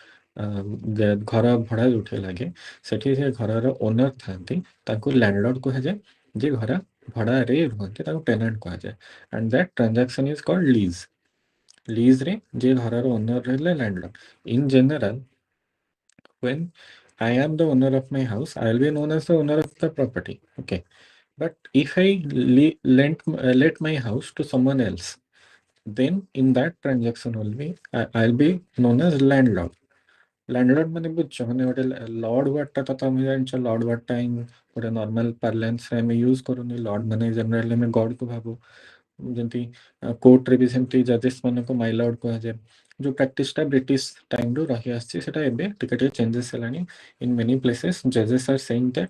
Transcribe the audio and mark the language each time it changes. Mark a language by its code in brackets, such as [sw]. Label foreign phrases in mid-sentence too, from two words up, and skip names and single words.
[or] ଘର ଭଡ଼ା ଯୋଉଠି ଲାଗେ ସେଠି ସେ ଘରର ଓନର ଥାନ୍ତି ତାଙ୍କୁ ଲ୍ୟାଣ୍ଡଲର୍ଡ କୁହାଯାଏ ଯେ ଘର ଭଡ଼ାରେ ରୁହନ୍ତି ତାଙ୍କୁ ଟେନାଣ୍ଟ କୁହାଯାଏ [en] and that transaction is called lease [or] ଲିଜ୍ରେ ଯେ ଘରର ଓନର ରହିଲେ ଲ୍ୟାଣ୍ଡଲର୍ଡ [en] in general when I am the owner of my house, I will be known as the owner of the property. Okay. But if I let my house to someone else, then in that transaction only, I'll be known as landlord. [or] Landlord ମାନେ ବୁଝଛ ମାନେ ଗୋଟେ [en] lord wordଟା [or] ତ ତମେ ଜାଣିଛ [en] lord wordଟା [or] ହିଁ ଗୋଟେ [en] normal parlanceରେ [or] ଆମେ ୟୁଜ୍ କରୁନି ଲର୍ଡ ମାନେ ଜେନେରାଲି ଆମେ ଗଡକୁ ଭାବୁ ଯେମିତି କୋର୍ଟରେ ବି ସେମିତି ଜଜେସ୍ ମାନଙ୍କୁ [en] my lord [or] କୁହାଯାଏ ଯୋଉ ପ୍ରାକ୍ଟିସଟା [en] British timeରୁ [or] ରହି ଆସିଛି ସେଟା ଏବେ ଟିକେ ଟିକେ ଚେଞ୍ଜେସ୍ ହେଲାଣି [en] in many places judges are saying that